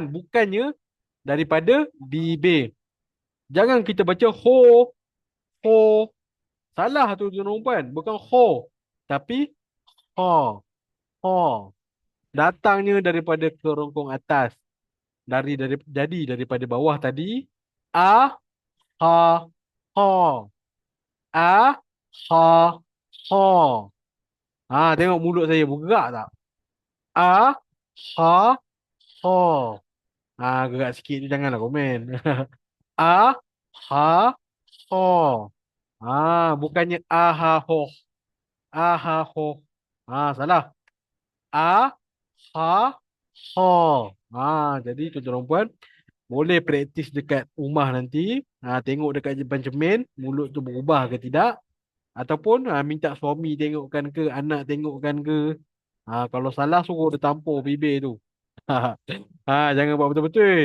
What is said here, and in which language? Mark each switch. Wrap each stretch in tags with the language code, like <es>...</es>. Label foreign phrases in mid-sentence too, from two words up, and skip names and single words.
<ms>Bukannya daripada bibir. Jangan kita baca ho. Salah tu tuan-tuan dan puan. Bukan ho. Tapi ha, ha. Datangnya daripada kerongkong atas. Jadi daripada bawah tadi. A, ha, ha. A, ha, ha. Tengok mulut saya bergerak tak? A, ha, ha. Gerak sikit tu janganlah komen. A, ha, ha. Bukannya a, ha, ho. A, ha, ho. Salah. A, ha, ha. Jadi tuan-tuan dan puan, boleh praktis dekat rumah nanti. Tengok dekat depan cermin, mulut tu berubah ke tidak. Ataupun minta suami tengokkan ke, anak tengokkan ke. Kalau salah suruh dia tampur bibir tu. Jangan buat betul-betul.</ms>